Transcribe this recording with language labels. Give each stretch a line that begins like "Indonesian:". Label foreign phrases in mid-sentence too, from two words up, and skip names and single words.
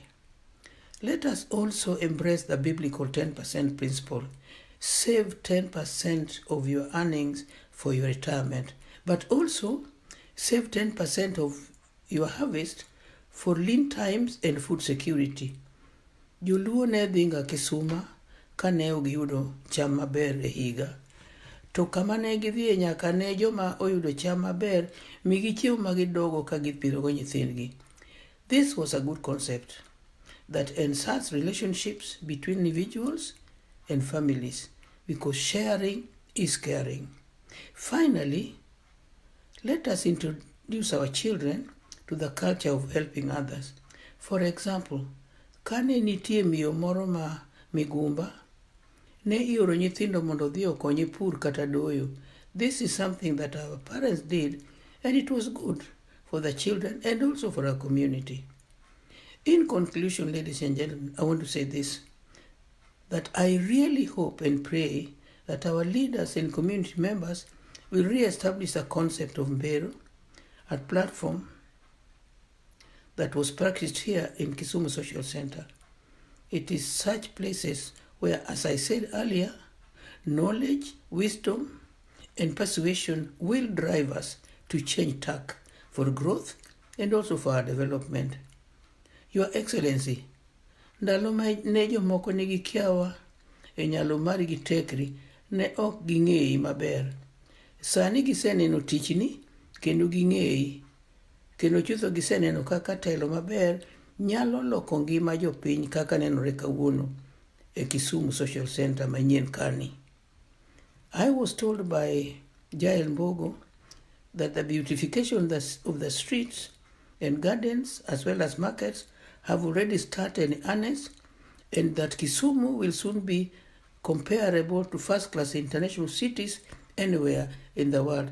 English: Let us also embrace the biblical 10% principle. Save 10% of your earnings for your retirement, but also save 10% of your harvest for lean times and food security.
Luo (Kenya and Tanzania): Joluo ne dhinga Kisumu kane giyudo cham maber e higa. To kama ne gidhie nyaka ne joma oyudo cham maber migi chiemo ma gidogo ka gipidhogo nyithindgi.
English: This was a good concept that enhances relationships between individuals and families, because sharing is caring. Finally, let us introduce our children to the culture of helping others. For example,
Luo (Kenya and Tanzania): kane nitie miyo moro ma migumba, ne ioro nyithindo mondo odhi okonye pur kata doyo.
English: This is something that our parents did, and it was good for the children and also for our community. In conclusion, ladies and gentlemen, I want to say this, that I really hope and pray that our leaders and community members will re-establish the concept of Mbero, a platform that was practiced here in Kisumu Social Center. It is such places where, as I said earlier, knowledge, wisdom, and persuasion will drive us to change tack for growth and also for our development. Your Excellency,
Luo (Kenya and Tanzania): ndalo ne jomoko nigi kiawa e nyalo mari gi tekri ne ok ging'eyi maber. Sani giseneno tichni kendo ging'eyi, kendo chutho giseneno kaka telo maber nyalo loko ngima jopiny kaka nenore kawuono e Kisumu Social Center manyien kani.
English: I was told by Jael Mbogo that the beautification of the streets and gardens as well as markets have already started in earnest, and that Kisumu will soon be comparable to first-class international cities anywhere in the world.